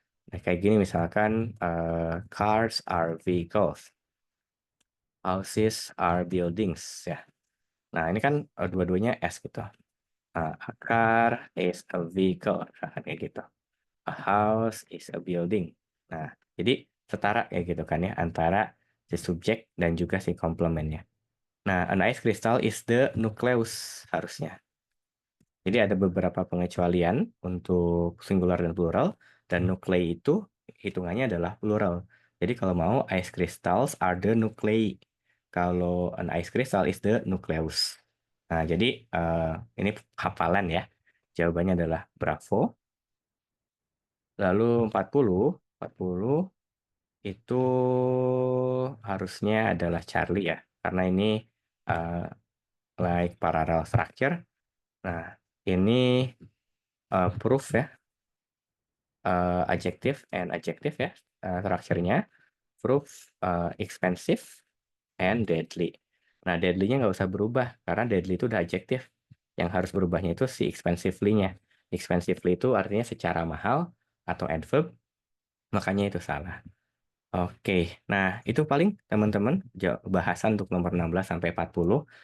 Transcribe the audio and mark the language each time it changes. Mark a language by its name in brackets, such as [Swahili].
[Indonesian] Nah, kayak gini misalkan [English] cars are vehicles, houses are buildings ya. [Indonesian] Nah, ini kan dua-duanya S gitu. [English] A car is a vehicle, [Indonesian] misalkan kayak gitu. [English] A house is a building. [Indonesian] Nah, jadi setara kayak gitu kan ya antara si subjek dan juga si komplemennya. Nah, [English] an ice crystal is the nucleus [Indonesian] harusnya. Jadi ada beberapa pengecualian untuk singular dan plural, dan nuclei itu hitungannya adalah plural. Jadi kalau mau [English] ice crystals are the nuclei. [Indonesian] Kalau [English] an ice crystal is the nucleus. [Indonesian] Nah, jadi ini hafalan ya. Jawabannya adalah Bravo. Lalu 40 itu harusnya adalah Charlie ya. Karena ini uh, [English] like parallel structure. [Indonesian] Nah, ini proof ya, [English] adjective and adjective [Indonesian] ya, structure-nya. [English] Proof, expensive, and deadly. [Indonesian] Nah, deadly-nya nggak usah berubah, karena deadly itu udah adjective. Yang harus berubahnya itu si expensively-nya. Expensively itu artinya secara mahal atau adverb, makanya itu salah. Oke, nah itu paling teman-teman bahasan untuk nomor 16 sampai 40.